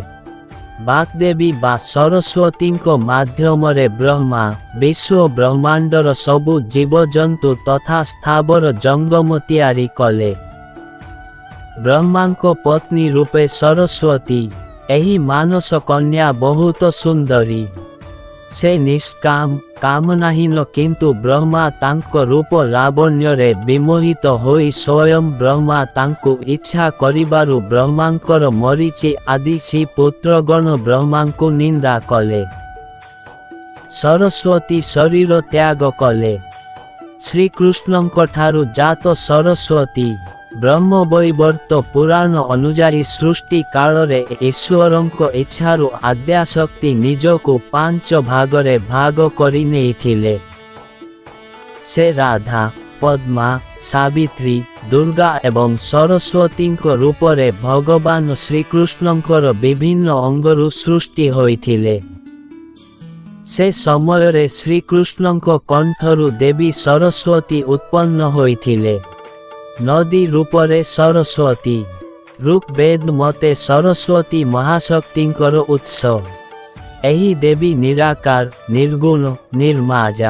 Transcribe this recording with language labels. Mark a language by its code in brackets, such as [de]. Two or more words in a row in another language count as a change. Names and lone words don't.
[or] ବାଗ୍‌ଦେବୀ ବା ସରସ୍ୱତୀ ମାଧ୍ୟମ ବ୍ରହ୍ମା ବିଶ୍ୱ ବ୍ରହ୍ମାଣ୍ଡର ସବୁ ଜୀବଜନ୍ତୁ ତଥା ସ୍ଥାବର ଜଙ୍ଗମ ତିଆରି କଲେ। ବ୍ରହ୍ମାଙ୍କ ପତ୍ନୀ ରୂପେ ସରସ୍ୱତୀ ଏହି ମାନସ କନ୍ୟା ବହୁତ ସୁନ୍ଦରୀ। ସେ ନିଷ୍କାମ କାମନାହୀନ କିନ୍ତୁ ବ୍ରହ୍ମା ତାଙ୍କ ରୂପ ଲାବଣ୍ୟ ରେ ବିମୋହିତ ହୋଇ ସ୍ୱୟଂ ବ୍ରହ୍ମା ତାଙ୍କୁ ଇଚ୍ଛା କରିବାରୁ ବ୍ରହ୍ମାଙ୍କର ମରୀଚି ଆଦି ସି ପୁତ୍ରଗଣ ବ୍ରହ୍ମାଙ୍କୁ ନିନ୍ଦା କଲେ। ସରସ୍ୱତୀ ଶରୀର ତ୍ୟାଗ କଲେ। ଶ୍ରୀକୃଷ୍ଣଙ୍କ ଠାରୁ ଜାତ ସରସ୍ୱତୀ ବ୍ରହ୍ମ ବୈବର୍ତ୍ତ ପୁରାଣ ଅନୁସାରୀ ସୃଷ୍ଟି କାଳ ରେ ଈଶ୍ୱରଙ୍କ ଇଚ୍ଛାରୁ ଆଦ୍ୟାଶକ୍ତି ନିଜକୁ 5 ଭାଗରେ ଭାଗ କରି ନେଇଥିଲେ। ସେ ରାଧା ପଦ୍ମା ସାବିତ୍ରୀ ଦୁର୍ଗା ଏବଂ ସରସ୍ୱତୀ ରୂପରେ ଭଗବାନ ଶ୍ରୀକୃଷ୍ଣଙ୍କର ବିଭିନ୍ନ ଅଙ୍ଗରୁ ସୃଷ୍ଟି ହୋଇଥିଲେ। ସେ ସମୟ ରେ ଶ୍ରୀକୃଷ୍ଣଙ୍କ କଣ୍ଠରୁ ଦେବୀ ସରସ୍ୱତୀ ଉତ୍ପନ୍ନ ହୋଇଥିଲେ। ନଦୀ ରୂପରେ ସରସ୍ୱତୀ ଋଗ ବେଦ ମତେ ସରସ୍ୱତୀ ମହାଶକ୍ତିଙ୍କର ଉତ୍ସ। ଏହି ଦେବୀ ନିରାକାର ନିର୍ଗୁଣ ନିର୍ମାଜା।